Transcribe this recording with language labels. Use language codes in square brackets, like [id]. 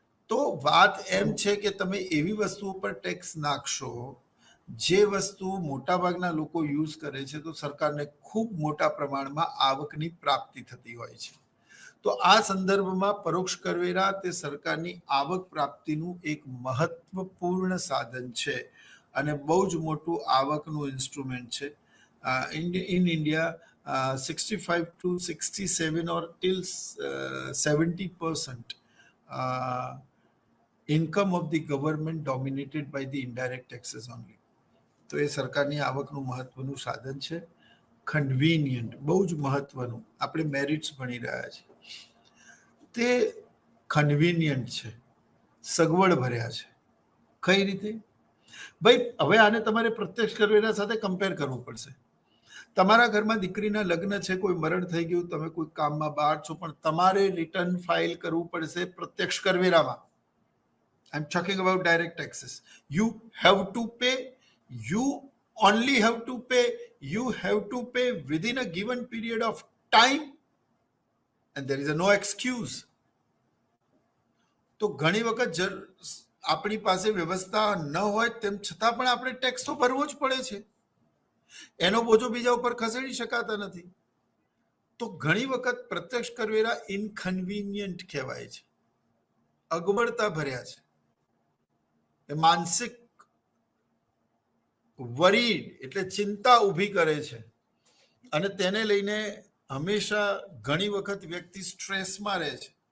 [gu] તો વાત એમ છે કે તમે એવી વસ્તુઓ પર ટેક્સ નાખશો જે વસ્તુ મોટાભાગના લોકો યુઝ કરે છે, તો સરકારને ખૂબ મોટા પ્રમાણમાં આવકની પ્રાપ્તિ થતી હોય છે. તો આ સંદર્ભમાં પરોક્ષ કરવેરા તે સરકારની આવક પ્રાપ્તિનું એક મહત્વપૂર્ણ સાધન છે અને બહુ જ મોટું આવકનું ઇન્સ્ટ્રુમેન્ટ છે. [en] In India, 65 to 67 or till 70% income of the government dominated by the indirect taxes only. [gu] તો એ સરકારની આવકનું મહત્વનું સાધન છે. કન્વીનિયન્ટ, બહુ જ મહત્વનું. આપણે મેરિટ્સ ભણી રહ્યા છીએ, તે કન્વીનિયન્ટ છે, સગવડ ભર્યા છે. કઈ રીતે? ભાઈ હવે આને તમારે પ્રત્યક્ષ કરવેરા સાથે કમ્પેર કરવું પડશે. તમારા ઘરમાં દીકરીના લગ્ન છે, કોઈ મરણ થઈ ગયું, તમે કોઈ કામમાં બહાર છો, પણ તમારે રિટર્ન ફાઇલ કરવું પડશે પ્રત્યક્ષ કરવેરામાં. [en] I am talking about direct taxes. You have to pay, you only have to pay, you have to pay within a given period of time and there is a no excuse. [gu] તો ઘણી વખત આપણી પાસે વ્યવસ્થા ન હોય તેમ છતાં પણ આપણે ટેક્સ તો ભરવો જ પડે છે. એનો બોજો બીજા ઉપર ખસેડી શકાતા નથી. તો ઘણી વખત પ્રત્યક્ષ કરવેરા ઇનકન્વીનિયન્ટ કહેવાય છે, અગવડતા ભર્યા છે, એ માનસિક વરીડ એટલે ચિંતા ઊભી કરે છે અને તેને લઈને હંમેશા ઘણી વખત વ્યક્તિ સ્ટ્રેસમાં રહે છે.